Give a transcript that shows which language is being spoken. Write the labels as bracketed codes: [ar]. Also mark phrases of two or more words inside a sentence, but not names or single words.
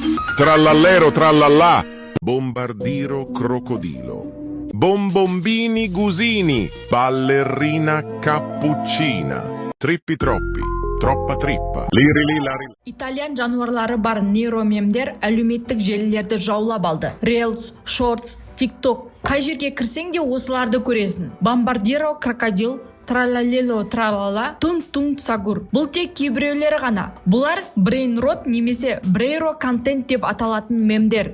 [it] Trallallero trallallà. Bombardiro crocodilo. Bombombini gusini. Ballerina cappuccina. Trippi troppi. Troppa trippa. Liri lari. [kk] Итальян жануарлары бар нейромемдер әлеуметтік желілерді жаулап алды. Reels, Shorts, TikTok. Қай жерге кірсең де осыларды көресің. Бомбардиро крокодил, тралалело тралала, тун-тун сагур. Бұл тек кейбіреулері ғана. Бұлар брейнрот немесе брейро контент деп аталатын мемдер.